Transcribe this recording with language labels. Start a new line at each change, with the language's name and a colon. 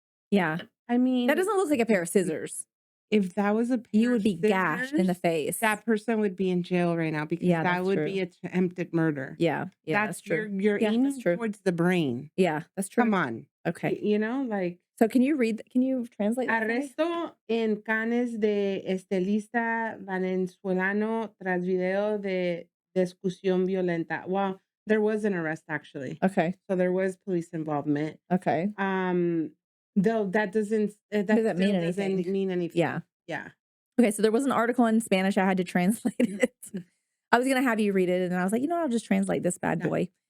English: Yeah. I mean, that doesn't look like a pair of scissors. If that was a pair you would be gashed in the face. That person would be in jail right now because that would be attempted murder. Yeah. Yeah, that's true. You're aiming towards the brain. Yeah, that's true. Come on. Okay. So can you translate that?
Spanish: Arresto en Cannes de estilista venezolano tras video de discusión violenta.
English: Well, there was an arrest actually. Okay. So there was police involvement. Okay. Though that doesn't mean anything. Yeah. Yeah. Okay, so there was an article in Spanish. I had to translate it. I was going to have you read it, and I was like, I'll just translate this bad boy.